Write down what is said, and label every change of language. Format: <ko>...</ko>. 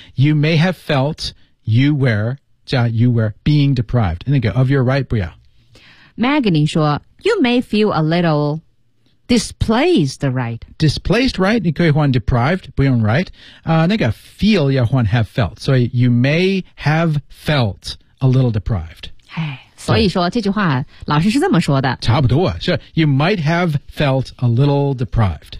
<en>You may have felt you were, 加 you were being deprived.</en> <zh>那个 of your right, 不要。</zh> <en>Magni 说 ,you may feel a little displaced right. Displaced right,</en> <zh>你可以换</zh> <en>deprived, 不用 right.、那个 feel,</en> <zh>要换</zh> <en>have felt. 所以 you may have felt a little deprived.</en> <zh>哎所以说这句话老师是这么说的差不多啊是</zh> <en>You might have felt a little deprived</en>